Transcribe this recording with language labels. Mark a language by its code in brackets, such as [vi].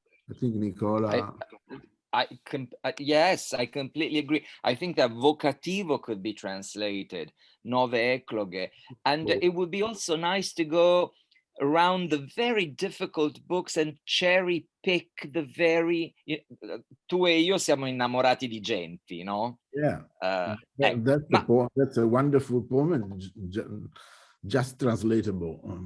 [en] I think Nicola. Yes, I completely agree. I think that vocativo could be translated, nove ecloge, and it would be also nice to go around the very difficult books and cherry pick the very. [it] Tu e io siamo innamorati di Genti, no? [en] Yeah, that's a wonderful poem and just translatable.